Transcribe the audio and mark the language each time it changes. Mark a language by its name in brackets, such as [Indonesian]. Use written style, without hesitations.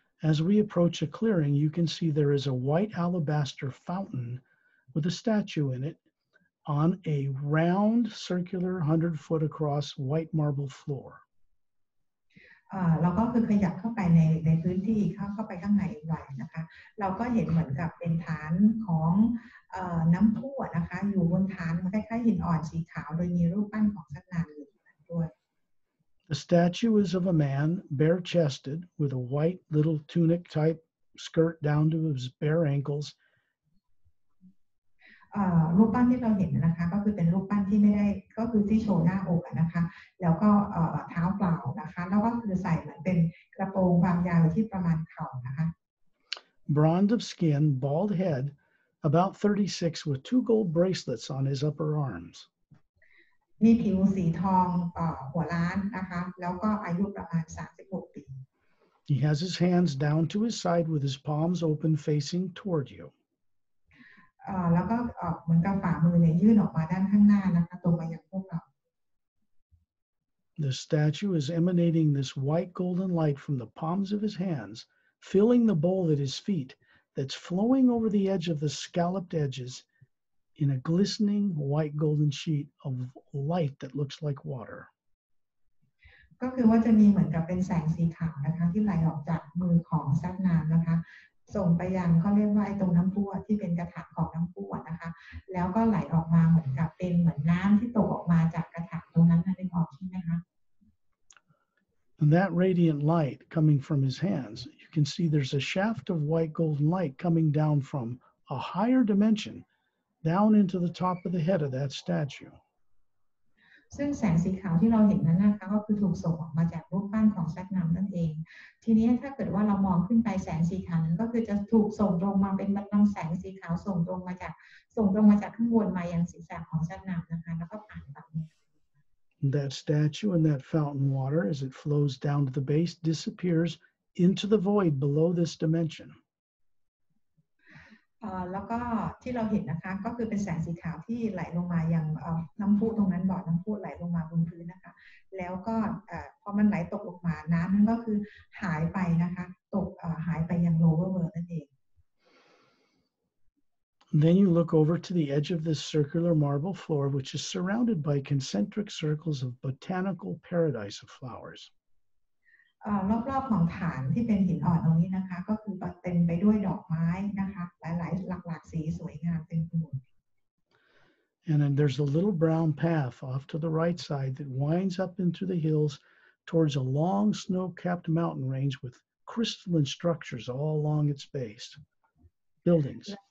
[English] As we approach a clearing, you can see there is a white alabaster fountain with a statue in it on a round, circular, 100-foot across white marble floor. [Thai] เราก็คือขยับเข้าไปในพื้นที่เข้าไปข้างในหน่อยนะคะเราก็เห็นเหมือนกับเป็นฐานของน้ำพุนะคะอยู่บนฐานมันคล้ายๆหินอ่อนสีขาวโดยมีรูปปั้นของสัตว์น้ำอยู่ด้วย [English] The statue is of a man, bare-chested, with a white little tunic-type skirt down to his bare ankles. [Thai] รูปปั้นที่เราเห็นนะคะก็คือเป็นรูปปั้นที่ไม่ได้ก็คือที่โชว์หน้าอกนะคะแล้วก็เท้าเปล่านะคะแล้วก็คือใส่เหมือนเป็นกระโปรงความยาวที่ประมาณเข่านะคะ [English] Bronze of skin, bald head, about 36, with 2 gold bracelets on his upper arms. [Thai] มีผิวสีทองหัวล้านนะคะแล้วก็อายุประมาณ36 ปี [English] He has his hands down to his side with his palms open facing toward you. [Thai] แล้วก็เหมือนกับฝ่ามือเนี่ยยื่นออกมาด้านข้างหน้านะคะตรงมายังพวกเรา [English] The statue is emanating this white golden light from the palms of his hands, filling the bowl at his feet, that's flowing over the edge of the scalloped edges in a glistening white golden sheet of light that looks like water. [Thai] ก็คือว่าจะมีเหมือนกับเป็นแสงสีขาวนะคะที่ไหลออกจากมือของซับน้ำนะคะส่งไปยังเขาเรียกว่าไอ้ตรงน้ำพุที่เป็นกระถางของน้ำพุนะคะแล้วก็ไหลออกมาเหมือนกับเป็นเหมือนน้ำที่ตกออกมาจากกระถางตรงนั้นนั่นเองออกใช่ไหมคะ [English] And that radiant light coming from his hands, you can see there's a shaft of white golden light coming down from a higher dimension down into the top of the head of that statue. [Thai] ซึ่งแสงสีขาวที่เราเห็นนั้นนะคะก็คือถูกส่งออกมาจากรูปปั้นของซักน้ำนั่นเองทีนี้ถ้าเกิดว่าเรามองขึ้นไปแสงสีขาวนั้นก็คือจะถูกส่งตรงมาเป็นลำแสงสีขาวส่งตรงมาจากข้างบนมายังศีรษะของซักน้ำนะคะแล้วก็ผ่านฝั่งนี้ [English] That statue and that fountain water, as it flows down to the base, disappears into the void below this dimension. [Thai] แล้วก็ที่เราเห็นนะคะก็คือเป็นแสงสีขาวที่ไหลลงมาอย่างน้ำพุตรงนั้นบ่อน้ำพุไหลลงมาบนพื้นนะคะแล้วก็พอมันไหลตกลงมาน้ำนั้นก็คือหายไปนะคะหายไปยัง [English] lower world [Thai] นั่นเอง [English] Then you look over to the edge of this circular marble floor, which is surrounded by concentric circles of botanical paradise of flowers. [Thai] รอบๆของฐานที่เป็นหินอ่อนตรงนี้นะคะก็คือเต็มไปด้วยดอกไม้นะคะหลายๆหลากสีสวยงามเต็มไปหมด [English] And then there's a little brown path off to the right side that winds up into the hills towards a long snow-capped mountain range with crystalline structures all along its base, buildings.